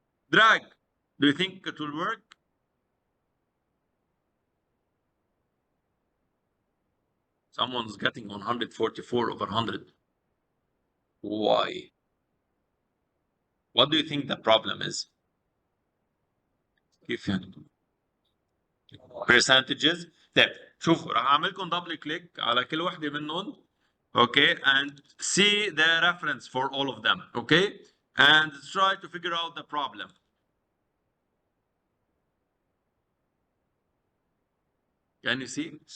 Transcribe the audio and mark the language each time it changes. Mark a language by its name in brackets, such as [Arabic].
[English] Drag. Do you think it will work? Someone's getting 144 over 100. Why? What do you think the problem is? [Arabic] كيف يعني؟ Percentages. طيب شوفوا راح اعمل لكم دبل كليك على كل وحده منهم. [English] Okay, and see the reference for all of them. Okay, and try to figure out the problem. Can you see?